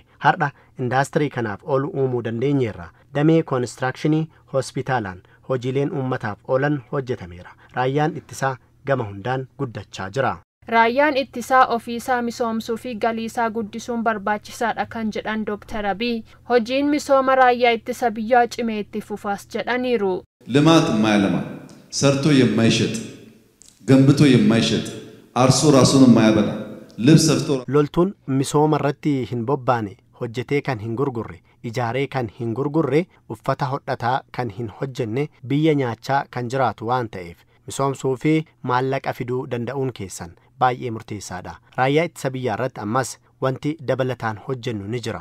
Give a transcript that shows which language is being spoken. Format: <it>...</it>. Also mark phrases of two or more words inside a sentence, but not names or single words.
<om>Har'a indaastirii kanaaf oolu uumuu dandeenyeerra. Damee konistirakshinii hospitaalaan hojiileen uummataaf oolan hojjetameera. Raayyaan ittisaa gama hundaan guddachaa jira. Raayyaan ittisaa ofiisaa misoomsuu fi galiisaa guddisuun barbaachisaadha kan jedhan Dr. Abiy hojiin misooma raayyaa ittisa biyyaa cimee itti fufaas jedhaniiru.</om> <am>ልማት የማያለማ ሰርቶ የማይሸጥ ገንብቶ የማይሸጥ አርሶ ራሱን የማያበላ ልብስ ሰፍቶ</am> <om>loltuun misooma irratti hin bobbaane hojjetee kan hin gurgurre ijaaree kan hin gurgurre uffata hodhataa kan hin hojjenne biyya nyaachaa kan jiraatu waan ta'eef misoomsuu fi maallaqa fiduu danda'uun keessan baay'ee murteessaadha. Raayyaa ittisa biyyaa irratti ammas wanti dabalataan hojjennu ni jira.</om>